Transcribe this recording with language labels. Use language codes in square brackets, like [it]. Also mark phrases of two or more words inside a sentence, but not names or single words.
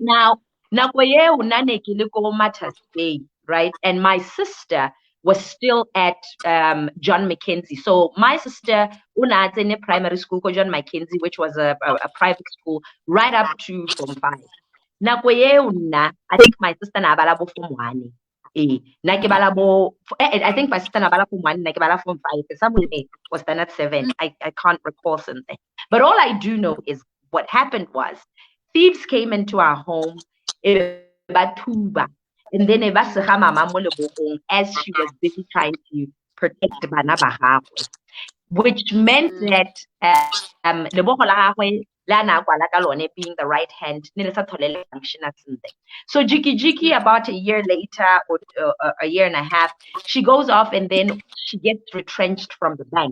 [en] Now, right? And my sister was still at John Mackenzie. So my sister, in primary school, John Mackenzie, which was a private school, right up to form 5. I think my sister [tn] na bala bo [en] form 1. I think my sister [tn] na bala [en] form 1, [tn] na ke bala [en] form 5. Somewhere was standard 7. I can't recall something. But all I do know is what happened was thieves came into our home, and then as she was busy trying to protect [tn] bana ba gagwe, [en] which meant that being the right hand, so Jiki about a year later or a year and a half, she goes off and then she gets retrenched from the bank.